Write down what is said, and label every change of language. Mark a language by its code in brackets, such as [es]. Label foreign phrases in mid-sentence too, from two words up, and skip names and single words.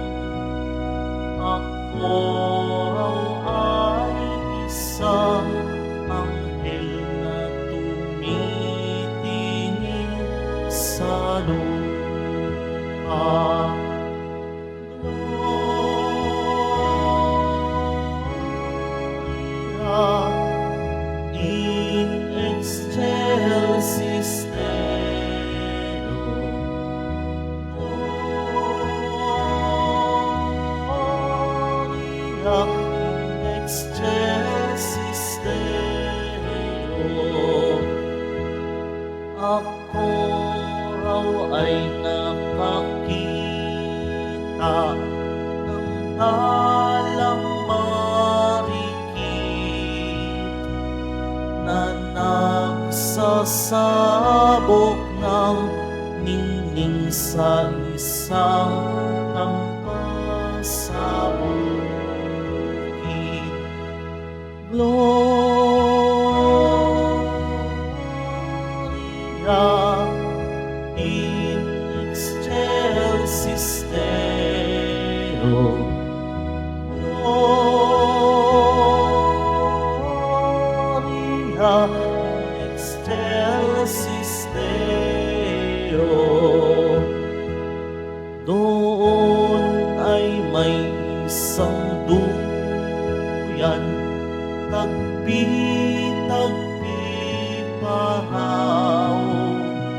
[tl] Ako raw ay isang anghel na tumitingin sa lupa. [la] In excelsis Deo, Gloria in excelsis Deo. [tl] Ako raw ay nakakita ng dalang marikit na nagsasabog ng ningning sa isang tampasabukit. [la] Gloria in excelsis Deo. Gloria in excelsis Deo. [tl] Doon ay may isang duyan, tagpi-tagpi paraw.